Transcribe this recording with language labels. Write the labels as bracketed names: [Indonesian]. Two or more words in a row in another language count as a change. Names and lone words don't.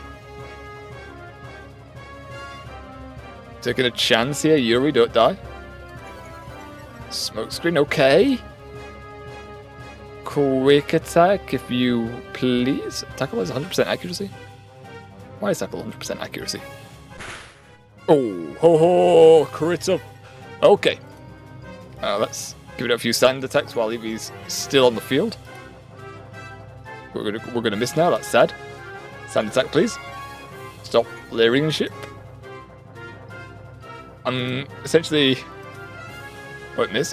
[English] Taking a chance here, Yuri, don't die. Smokescreen, okay. Quick attack, if you please. Tackle is 100% accuracy. Why is tackle 100% accuracy? Oh, ho ho, crit up. Okay. Let's give it a few sand attacks while Eevee's still on the field. We're gonna miss now, that's sad. Sand attack, please. Stop layering the ship. I'm essentially... Won't miss.